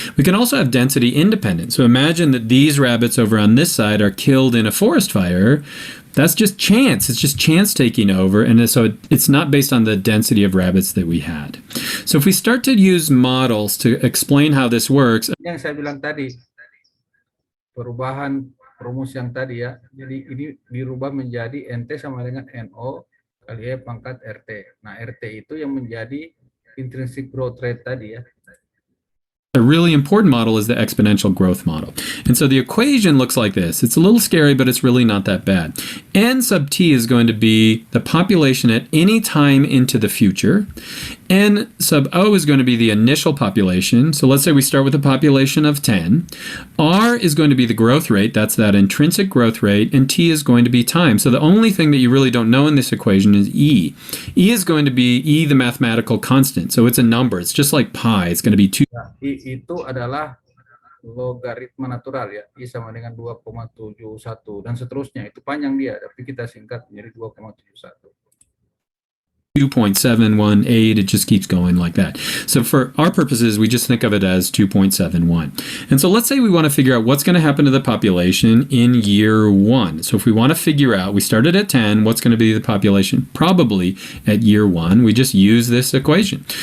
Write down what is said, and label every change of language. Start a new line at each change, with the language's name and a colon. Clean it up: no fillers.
English: We can also have density independent. So imagine that these rabbits over on this side are killed in a forest fire. That's just chance. It's just chance taking over. And so it's not based on the density of rabbits that we had. So if we start to use models to explain how this works.
Indonesian: Yang saya bilang tadi, perubahan rumus yang tadi ya. Jadi ini dirubah menjadi NT sama dengan NO kali E pangkat RT. Nah, RT itu yang menjadi intrinsic growth rate tadi ya.
English: A really important model is the exponential growth model. And so the equation looks like this. It's a little scary, but it's really not that bad. N sub t is going to be the population at any time into the future. N sub O is going to be the initial population. So let's say we start with a population of 10. R is going to be the growth rate. That's that intrinsic growth rate. And T is going to be time. So the only thing that you really don't know in this equation is E. E is going to be E, the mathematical constant. So it's a number. It's just like pi. It's going to be 2.
Indonesian: Nah, I itu adalah logaritma natural ya, I sama dengan 2,71 dan seterusnya. Itu panjang dia, tapi kita singkat menjadi 2,71.
English: 2.718, it just keeps going like that. So for our purposes, we just think of it as 2.71. And so let's say we want to figure out what's going to happen to the population in year 1. So if we want to figure out, we started at 10, what's going to be the population? Probably at year 1, we just use this equation.